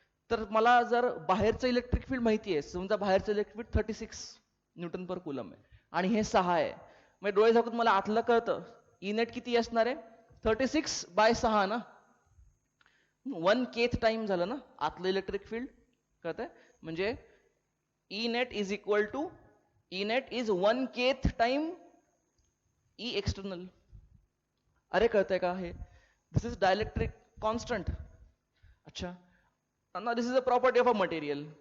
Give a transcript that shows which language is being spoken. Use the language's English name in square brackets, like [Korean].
[Marathi] तर मला जर बाहेरचं इलेक्ट्रिक फील्ड माहिती आहे, समजा बाहेरचं electric field 36 Newton per coulomb आहे आणि हे 6 आहे, मग डोळे झाकून मला आतलं कळतं ई नेट किती असणार आहे? 36/6 ना. 1/k टाइम झालं ना आतलं इलेक्ट्रिक फील्ड, कळतंय? म्हणजे [English] E net is equal to E net is 1/k time E external. [Marathi] अरे कळतंय का हे? [English] This is dielectric constant. अच्छा, now this is a property of a material.